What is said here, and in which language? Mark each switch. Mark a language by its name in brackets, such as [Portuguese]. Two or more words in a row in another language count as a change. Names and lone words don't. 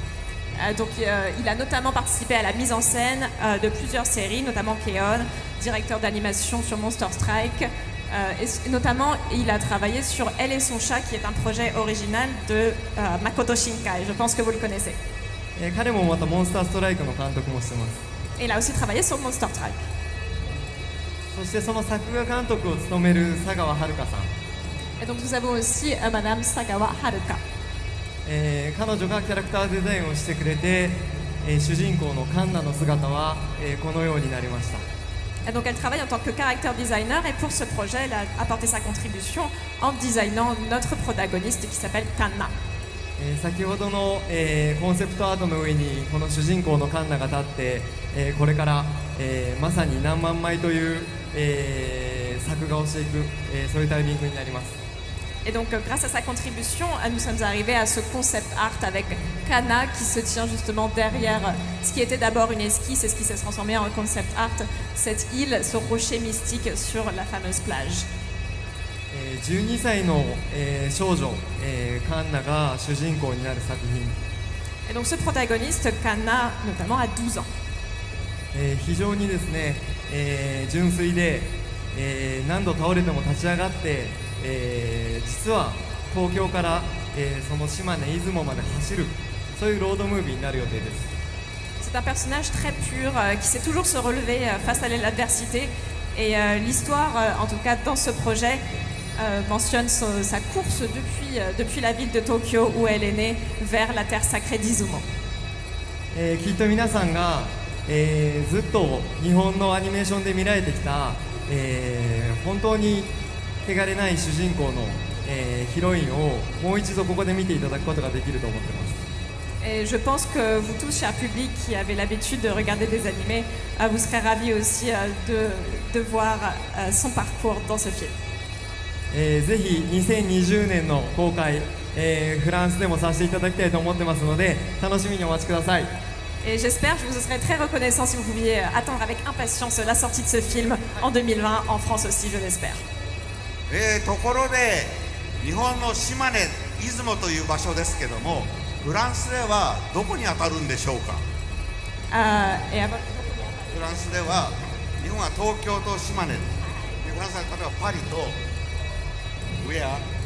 [French] Donc il a notamment participé à la mise en scène de plusieurs séries, notamment Keon, directeur d'animation sur Monster Strike, et notamment il a travaillé sur Elle et son chat, qui est un projet original de Makoto Shinkai. Je pense que vous le connaissez. [Japanese] 彼もまたモンスターストライクの監督もしてます。 [French] Et il a aussi travaillé sur Monster Strike. [Japanese] そしてその作画監督を務める佐川遥さん、 [French] Et donc nous avons aussi Madame Sagawa Haruka. [Japanese] 彼女がキャラクターデザインをしてくれて、主人公のカンナの姿は、このようになりました。 [French] Et donc elle travaille en tant que [English] character designer [French] et pour ce projet elle a apporté sa contribution en designant notre protagoniste qui s'appelle Kanna. [Japanese] 先ほどの、コンセプトアートの上にこの主人公のカンナが立って、これから、まさに何万枚という、作画をしていく、そういうタイミングになります。 [French] Et donc grâce à sa contribution, nous sommes arrivés à ce [English] concept art [French] avec Kanna qui se tient justement derrière ce qui était d'abord une esquisse et ce qui s'est transformé en [English] concept art, [French] cette île, ce rocher mystique sur la fameuse plage. [Japanese] 12 歳の、少女、カンナが主人公になる作品。 [French] Et donc ce protagoniste, Kanna, notamment, a 12 ans. [Japanese] 非常にですね、純粋で、何度倒れても立ち上がって、実は東京から、その島根出雲まで走る、そういうロードムービーになる予定です。 [French] C'est un personnage très pur qui sait toujours se relever face à l'adversité et l'histoire, en tout cas dans ce projet, mentionne sa course depuis la ville de Tokyo où elle est née vers la terre sacrée d'Izumo. [Japanese] きっと皆さんが、ずっと日本のアニメーションで見られてきた、本当に汚れない主人公の、ヒロインをもう一度ここで見ていただくことができると思ってます。 [French] Et je pense que vous tous, chers publics qui avez l'habitude de regarder des animés, vous serez ravis aussi de voir son parcours dans ce film. [Japanese] ぜひ2020年の公開、フランスでもさせていただきたいと思ってますので楽しみにお待ちください。 [French] Et j'espère, je vous serai très reconnaissant si vous pouviez attendre avec impatience la sortie de ce film en 2020, en France aussi, je l'espère. [Japanese] ところで日本の島根出雲という場所ですけどもフランスではどこに当たるんでしょうか。フランスでは日本は東京と島根でフランスは例えばパリとウェア。